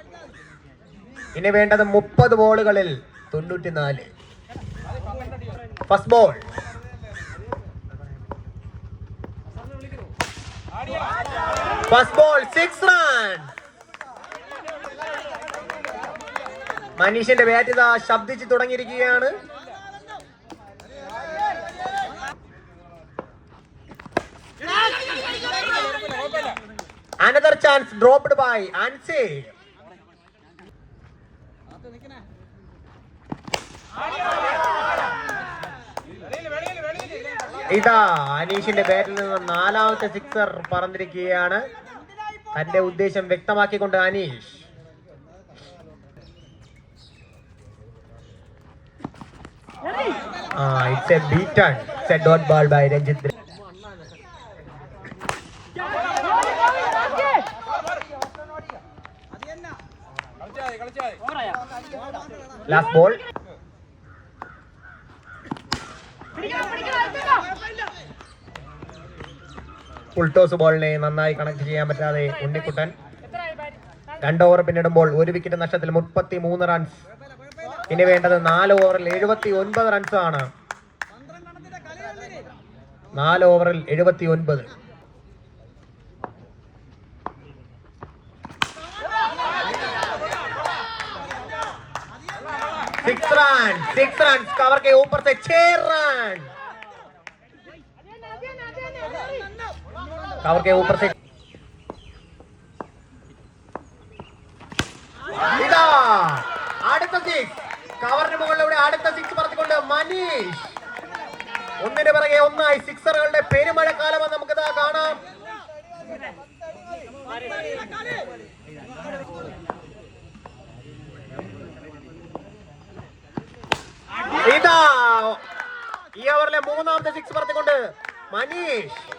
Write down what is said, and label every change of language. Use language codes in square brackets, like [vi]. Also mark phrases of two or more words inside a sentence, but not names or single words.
[ml] ഇനി വേണ്ടത് 30 ബോളുകളിൽ 94. [en] first ball. first ball [ml] 6 റൺസ്. മനീഷിന്റെ ബാറ്റ് ഇതാ ശബ്ദിച്ചു തുടങ്ങിയിരിക്കുകയാണ്. [en] Another chance dropped by Ansi. [ml] ഇതാ അനീഷിന്റെ ബാറ്റിൽ നിന്ന് 4ാമത്തെ സിക്സർ പറന്നിരിക്കുകയാണ്. തന്റെ ഉദ്ദേശം വ്യക്തമാക്കിക്കൊണ്ട് അനീഷ്. [en] It's a beaten. It's a dot ball by Ranjit. Last ball. [ml] ഫുൾടോസ് ബോളിനെ നന്നായി കണക്ട് ചെയ്യാൻ പറ്റാതെ ഉണ്ണിക്കുട്ടൻ. 2 ഓവർ പിന്നിടുമ്പോൾ 1 വിക്കറ്റ് നഷ്ടത്തിൽ 33 റൺസ്. ഇനി വേണ്ടത് 4 ഓവറിൽ 79 റൺസ് ആണ്. 4 ഓവറിൽ 79. [en] six run [hi] कवर के ऊपर से 6 रन. कवर के ऊपर से [ml] ഇതാ അടുത്ത 6 കവറിന് മുകളിലൂടെ അടുത്ത 6 പറത്തിക്കൊണ്ട് മനീഷ്. ഒന്നിന് പിറകെ ഒന്നായി സിക്സറുകളുടെ പെരുമഴക്കാലം നമുക്കിതാ കാണാം. ഇതാ ഈ ഓവറിലെ 3ാമത്തെ 6 പറത്തിക്കൊണ്ട് മനീഷ്.